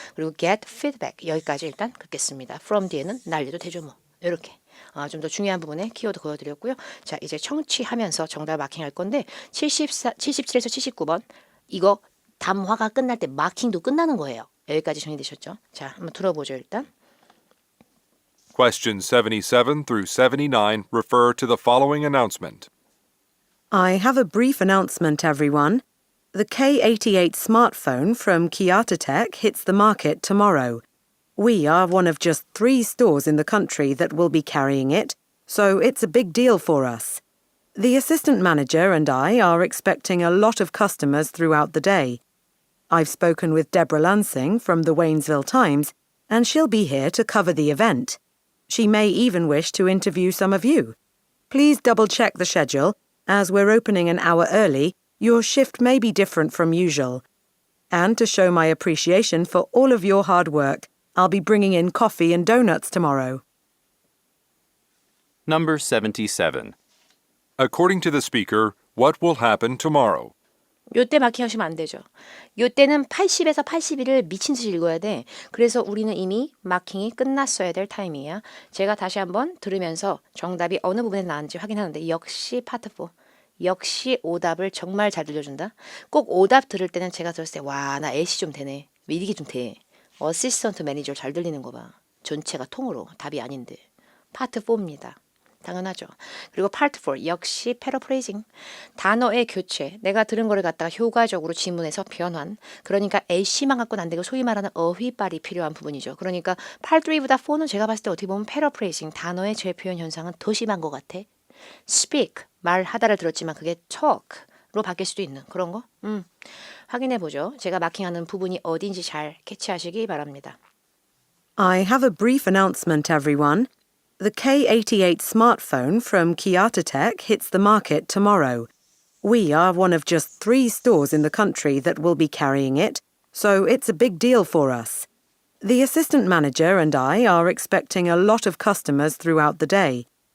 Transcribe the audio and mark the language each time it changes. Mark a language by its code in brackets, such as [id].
[ko] 그리고 [en] get feedback [ko] 여기까지 일단 긋겠습니다. from 뒤에는 날려도 되죠 뭐. 이렇게 좀 더 중요한 부분에 키워드 그어드렸고요. 자 이제 청취하면서 정답 마킹할 건데 77에서 79번 이거 담화가 끝날 때 마킹도 끝나는 거예요. 여기까지 정리되셨죠? 자 한번 들어보죠 일단. [en] Questions 77 through 79 refer to the following announcement. I have a brief announcement, everyone. The K88 smartphone from Kiyata Tech hits the market tomorrow. We are one of just 3 stores in the country that will be carrying it, so it's a big deal for us. The assistant manager and I are expecting a lot of customers throughout the day. I've spoken with Deborah Lansing from the Waynesville Times, and she'll be here to cover the event. She may even wish to interview some of you. Please double-check the schedule. As we're opening an hour early, your shift may be different from usual. And to show my appreciation for all of your hard work, I'll be bringing in coffee and donuts tomorrow. Number 77. According to the speaker, what will happen tomorrow? [ko] 요때 마킹하시면 안 되죠. 요때는 80에서 81을 미친 듯이 읽어야 돼. 그래서 우리는 이미 마킹이 끝났어야 될 타이밍이야. 제가 다시 한번 들으면서 정답이 어느 부분에 나왔는지 확인하는데 역시 파트 4. 역시 오답을 정말 잘 들려준다. 꼭 오답 들을 때는 제가 들었을 때 와, 나 애시 좀 되네. 이게 좀 돼. 어시스턴트 매니저 잘 들리는 거 봐. 전체가 통으로 답이 아닌데. 파트 4입니다. 당연하죠. 그리고 파트 4 역시 패러프레이징. 단어의 교체. 내가 들은 거를 갖다가 효과적으로 지문에서 변환. 그러니까 A씨만 갖고는 안 되고 소위 말하는 어휘빨이 필요한 부분이죠. 그러니까 파트 3보다 4는 제가 봤을 때 어떻게 보면 패러프레이징. 단어의 재표현 현상은 더 심한 것 같아. [en] speak. [ko] 말하다를 들었지만 그게 talk로 바뀔 수도 있는 그런 거. 확인해 보죠. 제가 마킹하는 부분이 어딘지 잘 캐치하시기 바랍니다. [en] I have a brief announcement, everyone. The K88 smartphone from Kiyata Tech hits the market tomorrow. We are one of just 3 stores in the country that will be carrying it, so it's a big deal for us. The assistant manager and I are expecting a lot of customers throughout the day.